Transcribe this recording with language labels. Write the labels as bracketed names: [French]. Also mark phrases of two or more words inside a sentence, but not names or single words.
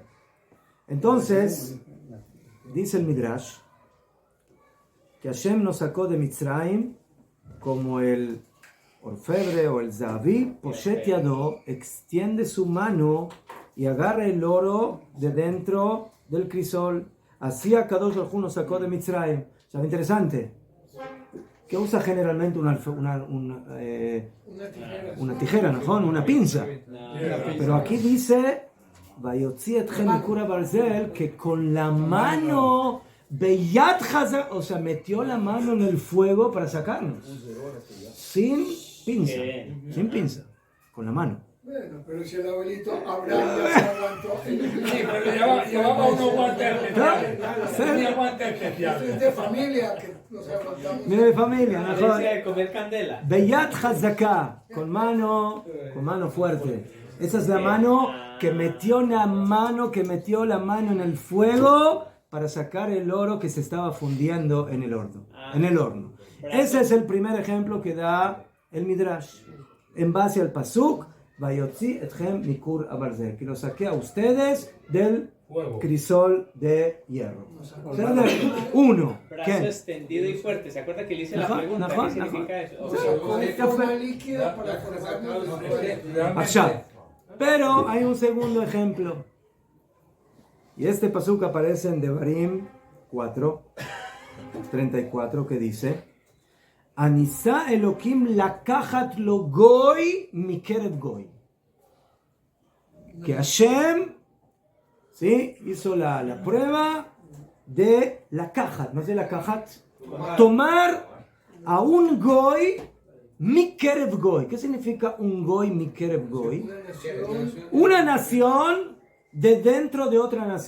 [Spanish] Entonces, dice el Midrash que Hashem nos sacó de Mitzrayim como el orfebre o el Zahavi, [Hebrew] פושט ידו, [Spanish] extiende su mano y agarra el oro de dentro del crisol. Así [Hebrew] הקדוש ברוך הוא [Spanish] nos sacó de Mitzrayim. O sea, interesante. ¿Qué usa generalmente una tijera, ¿no? Una pinza. Pero aquí dice, [Hebrew] ויוצא אתכם מכור הברזל, [Spanish] que con la mano, [Hebrew] ביד חזקה, [Spanish] o sea, metió la mano en el fuego para sacarnos. Sin pinza, con la mano. Bueno, pero si el abuelito Abraham ya se aguantó. Sí, pero llevaba unos guantes especiales. Tenía guantes especiales. Es de familia que nos aguantamos. Mira de familia, La mejor. de comer candela. [Hebrew] ביד חזקה, [Spanish] con mano fuerte. Esa es la mano que metió la mano en el fuego para sacar el oro que se estaba fundiendo en el horno. Ese es el primer ejemplo que da el Midrash. En base al pasuk, [Hebrew] ויוצא אתכם מכור הברזל, [Spanish] que lo saqué a ustedes del crisol de hierro. Uno. Brazo extendido y fuerte. ¿Se acuerda que le hice la pregunta? ¿Qué significa eso? Con forma líquida para formarnos. Achá. Pero hay un segundo ejemplo. Y este pasuk aparece en Devarim 4:34, que dice: [Hebrew] הנסה אלוקים לקחת לו גוי מקרב גוי. [Spanish] Que Hashem, ¿sí?, hizo la prueba de lakachat, ¿no es de lakachat? Tomar a un [Hebrew] גוי מקרב גוי. [Spanish] ¿Qué significa un [Hebrew] גוי מקרב גוי? [Spanish] Una nación de dentro de otra nación.